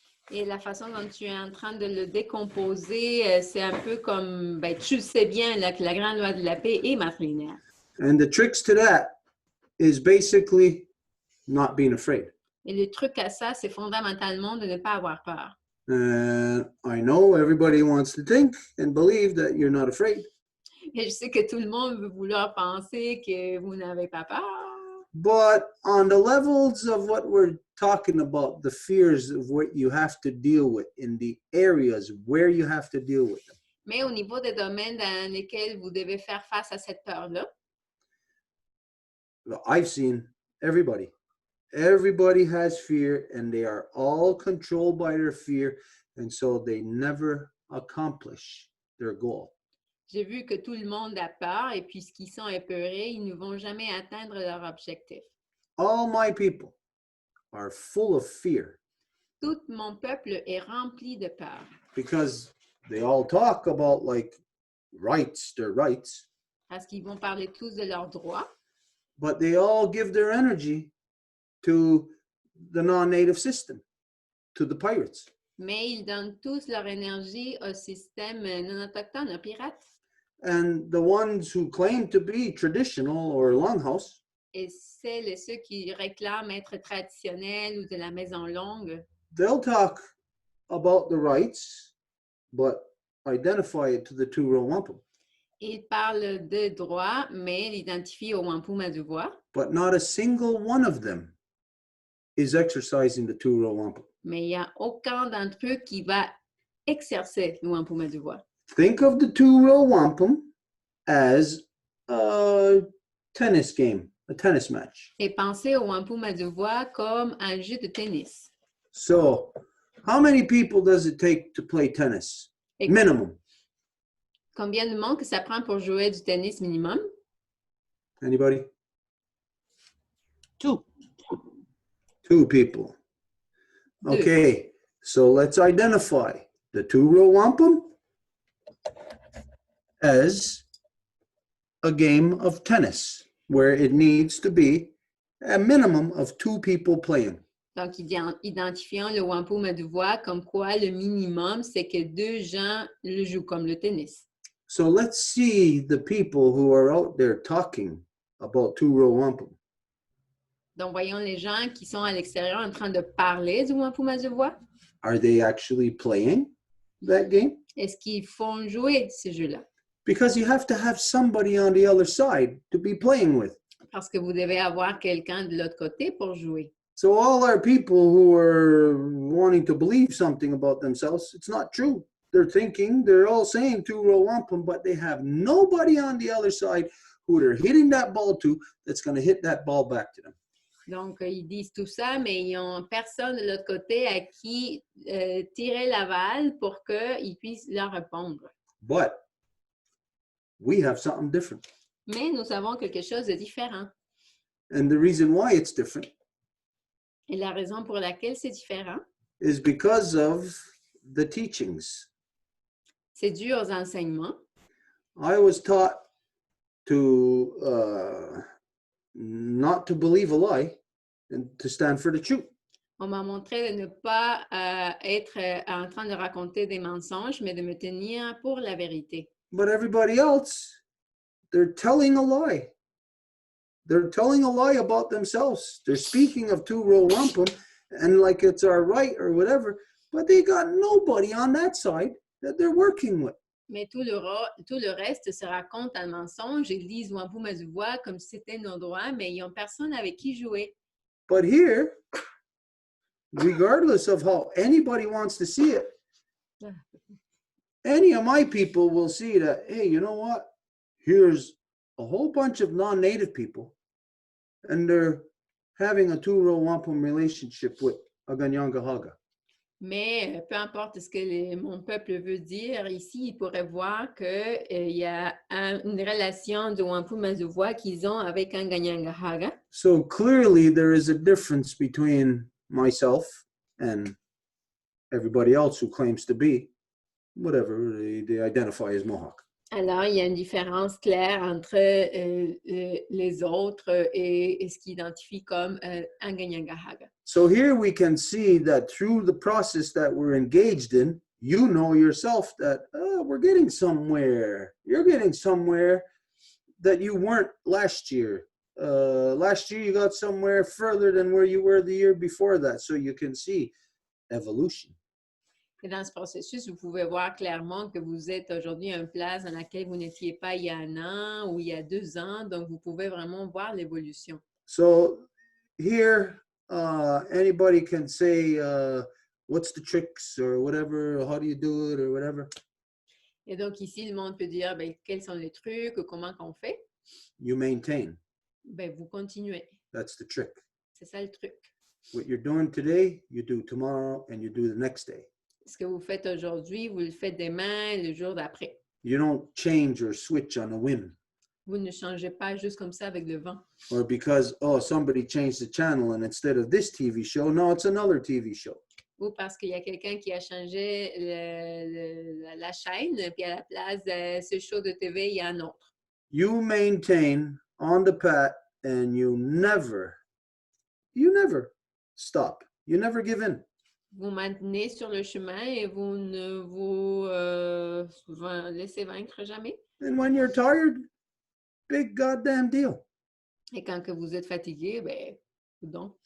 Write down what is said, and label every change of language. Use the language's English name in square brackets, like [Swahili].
[French] Et la façon dont tu es en train de le décomposer, c'est un peu comme, ben, tu sais bien là, que la grande loi de la paix est matrilinéaire. [English] And the tricks to that is basically not being afraid. [French] Et le truc à ça, c'est fondamentalement de ne pas avoir peur. [English] I know everybody wants to think and believe that you're not afraid. [French] Et je sais que tout le monde veut vouloir penser que vous n'avez pas peur. [English] But on the levels of what we're talking about, the fears of what you have to deal with in the areas where you have to deal with them. [French] Mais au niveau des domaines dans lesquels vous devez faire face à cette peur-là, [English] I've seen everybody. Everybody has fear and they are all controlled by their fear, and so they never accomplish their goal. [French] j'ai vu que tout le monde a peur et puisqu'ils sont épeurés, ils ne vont jamais atteindre leur objectif. [English] All my people are full of fear. [French] Tout mon peuple est rempli de peur. [English] Because they all talk about like rights, their rights. [French] Parce qu'ils vont parler tous de leurs droits. [English] But they all give their energy to the non-native system, to the pirates. [French] Mais ils donnent tous leur énergie au système non autochtone, aux pirates. [English] and the ones who claim to be traditional or longhouse, [French] Et celles et ceux qui réclament être traditionnels ou de la maison longue, [English] they'll talk about the rights, but identify it to the Two Row Wampum. [French] ils parlent de droit, mais l'identifient au wampum à deux voix. [English] But not a single one of them is exercising the Two Row Wampum. [French] Mais il n'y a aucun d'entre eux qui va exercer le wampum à deux voix. [English] Think of the Two Row Wampum as a tennis game, a tennis match. [French] Et pensez au wampum à deux voix comme un jeu de tennis. [English] So, how many people does it take to play tennis? [French] Et Minimum. combien de monde que ça prend pour jouer du tennis minimum? [English] Anybody? Two. Two people. Okay, so let's identify the Two Row Wampum as a game of tennis where it needs to be a minimum of two people playing. [French] Donc, identifions le wampum à deux voix comme quoi le minimum, c'est que deux gens le jouent comme le tennis. [English] So let's see the people who are out there talking about Two Row Wampum. [French] Donc, voyons les gens qui sont à l'extérieur en train de parler du wampum à deux voix. [English] Are they actually playing that game? [French] Est-ce qu'ils font jouer ce jeu-là? [English] Because you have to have somebody on the other side to be playing with. [French] Parce que vous devez avoir quelqu'un de l'autre côté pour jouer. [English] So all our people who are wanting to believe something about themselves, it's not true. They're all saying Two Row Wampum, but they have nobody on the other side who they're hitting that ball to that's going to hit that ball back to them. [French] Donc, ils disent tout ça, mais ils n'ont personne de l'autre côté à qui tirer la balle pour qu'ils puissent leur répondre. [English] But we have something different. [French] Mais nous avons quelque chose de différent. [English] And the reason why it's different [French] Et la raison pour laquelle c'est différent, [English] is because of the teachings. [French] c'est dû aux enseignements. [English] I was taught to not to believe a lie and to stand for the truth. [French] On m'a montré de ne pas être en train de raconter des mensonges, mais de me tenir pour la vérité. [English] But everybody else, they're telling a lie. They're telling a lie about themselves. They're speaking of Two Row Wampum and like it's our right or whatever, but they got nobody on that side that they're working with. [French] Mais tout le reste se raconte un mensonge. Ils disent wampum à deux voix comme si c'était nos droits, mais ils n'ont personne avec qui jouer. [English] But here, regardless of how anybody wants to see it, any of my people will see that, hey, you know what? Here's a whole bunch of non-native people, and they're having a Two Row Wampum relationship with a Ganyangahaga. [French] Mais peu importe ce que mon peuple veut dire, ici, ils pourraient voir qu'il y a une relation de wampum à deux voix qu'ils ont avec un Ganyangahaga. [English] So clearly there is a difference between myself and everybody else who claims to be whatever they identify as Mohawk. [French] Alors, il y a une différence claire entre les autres et ce qu'ils identifient comme un Ganyangahaga. [English] So here we can see that through the process that we're engaged in, you know yourself that we're getting somewhere. You're getting somewhere that you weren't last year. Last year you got somewhere further than where you were the year before that. So you can see evolution. [French] Et dans ce processus, vous pouvez voir clairement que vous êtes aujourd'hui à une place dans laquelle vous n'étiez pas il y a un an ou il y a 2 ans. Donc, vous pouvez vraiment voir l'évolution. [English] So here, anybody can say, what's the tricks or whatever, how do you do it or whatever. [French] Et donc, ici, le monde peut dire, ben, quels sont les trucs, comment qu'on fait? [English] You maintain. [French] Ben, vous continuez. [English] That's the trick. [French] C'est ça le truc. [English] What you're doing today, you do tomorrow and you do the next day. [French] Ce que vous faites aujourd'hui, vous le faites demain et le jour d'après. [English] You don't change or switch on a whim. [French] Vous ne changez pas juste comme ça avec le vent. [English] Or because, oh, somebody changed the channel and instead of this TV show, no, it's another TV show. [French] Ou parce qu'il y a quelqu'un qui a changé la chaîne, puis à la place de ce show de TV, il y a un autre. [English] You maintain on the path and you never stop. You never give in. [French] vous maintenez sur le chemin et vous ne vous laissez vaincre jamais. [English] And when you're tired, big goddamn deal. [French] Et quand que vous êtes fatigué, ben, donc,